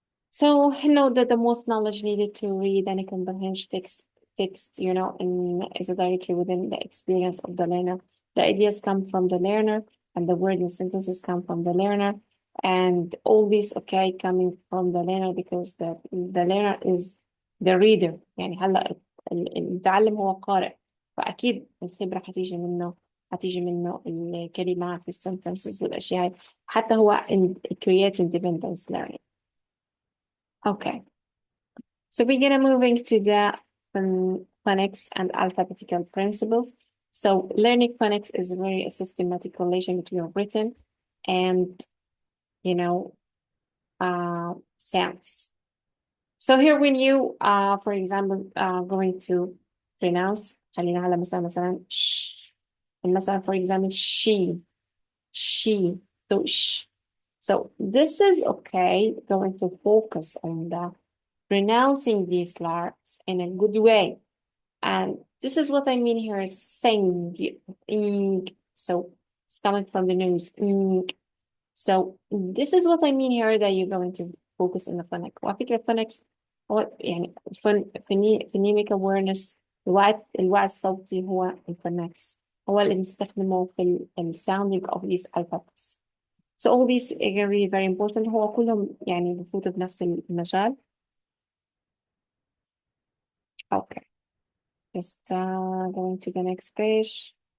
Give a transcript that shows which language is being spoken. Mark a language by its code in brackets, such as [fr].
[en] So know that the most knowledge needed to read and comprehend text, you know, is directly within the experience of the learner. The ideas come from the learner, and the word and sentences come from the learner, and all these okay coming from the learner because the learner is the reader. [ar] يعني هلا المتعلم هو قارئ، فأكيد الخبرة هتيجي منه الكلمات والsentences والأشياء هاي. حتى هو [en] create independence learning. Okay, so we're gonna moving to the phonics and alphabetical principles. So learning phonics is really a systematic relation between written and, you know, sounds. So here when you, for example, going to pronounce, [ar] خلينا على مثلا [en] sh, and [ar] مثلا [en] for example she, so sh. So this is okay, going to focus on the pronouncing these letters in a good way. And this is what I mean here is sing, ing. So it's coming from the nose, ing. So this is what I mean here that you're going to focus on the phonic. [ar] وعلى فكرة phonics هو يعني phonemic awareness الوعي الصوتي هو الphonics هو اللي بنستخدمه في [en] sounding of these alphabets. So all these are really very important. [ar] هو كلهم يعني بفوتوا بنفس المجال. Okay. [en] Just going to the next page.